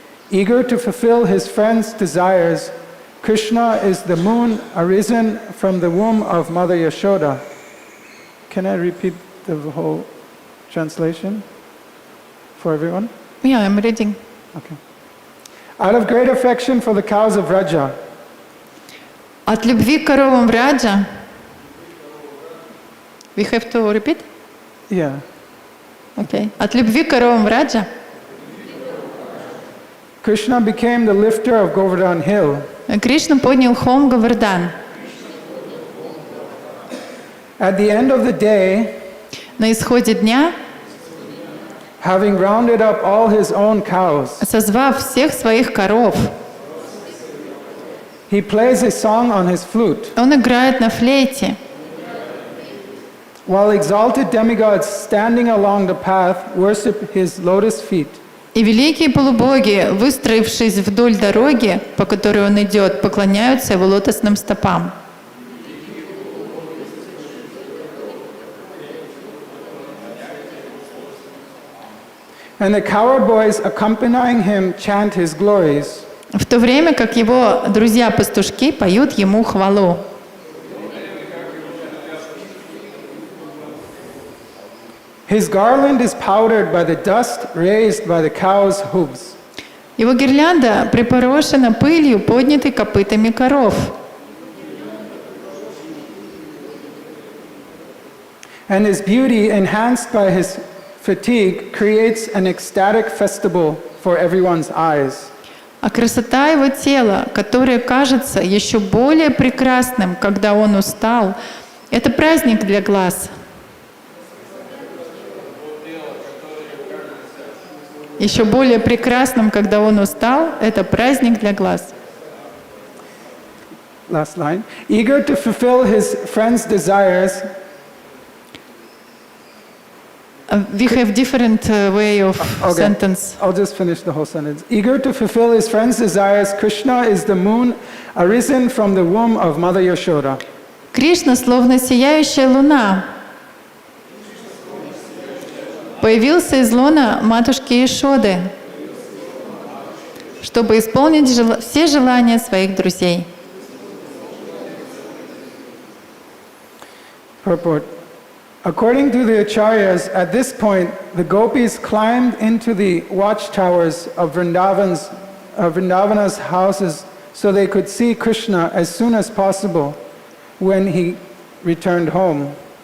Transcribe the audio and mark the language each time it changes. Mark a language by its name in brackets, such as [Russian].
[English] Eager to fulfill his friends' desires, Krishna is the moon arisen from the womb of Mother Yashoda. Can I repeat the whole translation for everyone? Yeah, I'm reading. Okay. Out of great affection for the cows of Raja, [Russian] От любви к коровам Раджа. [English] We have to repeat? yeah, Okay. [Russian] От любви к коровам Раджа [English] Krishna became the lifter of Govardhan hill. [Russian] Кришна поднял холм Говардан. [English] At the end of the day, [Russian] На исходе дня, [English] having rounded up all his own cows, [Russian] созвав всех своих коров, [English] he plays a song on his flute, [Russian] он играет на флейте, [English] while exalted demigods standing along the path worship his lotus feet. [Russian] и великие полубоги, выстроившись вдоль дороги, по которой он идет, поклоняются его лотосным стопам. [English] And the cowherd boys accompanying him chant his glories. [Russian] В то время как его друзья-пастушки поют ему хвалу. [English] His garland is powdered by the dust raised by the cow's hooves. [Russian] Его гирлянда припорошена пылью, поднятой копытами коров. [English] And his beauty, enhanced by his fatigue, creates an ecstatic festival for everyone's eyes. [Russian] А красота его тела, которое кажется еще более прекрасным, когда он устал, это праздник для глаз. еще более прекрасным, когда он устал, это праздник для глаз. [English] Last line. Eager to fulfill his friend's desires, We have different way of sentence. I'll just finish the whole sentence. Eager to fulfill his friend's desires, Krishna is the moon arisen from the womb of Mother Yashoda. [Russian] Кришна, словно сияющая луна, появился из лона матушки Яшоды, чтобы исполнить все желания своих друзей. [English] Purport. According to the acharyas, at this point, the gopis climbed into the watchtowers of Vrindavana's houses so they could see Krishna as soon as possible when he returned home.